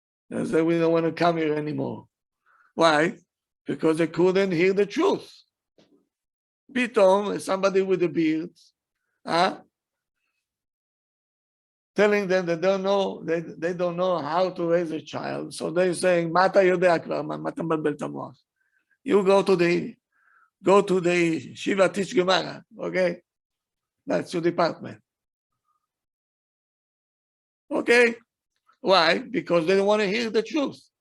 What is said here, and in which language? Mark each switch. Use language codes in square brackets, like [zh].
[en] They said, we don't want to come here anymore. Why? Because they couldn't hear the truth. Pithom, somebody with a beard, telling them they don't know how to raise a child. So they're saying, [he] "Ma אתה יודע כבר, מה אתה מבלבל את המוח?" [en] You go to the Shiva, teach Gemara, okay? That's your department. Okay? Why? Because they don't want to hear the truth.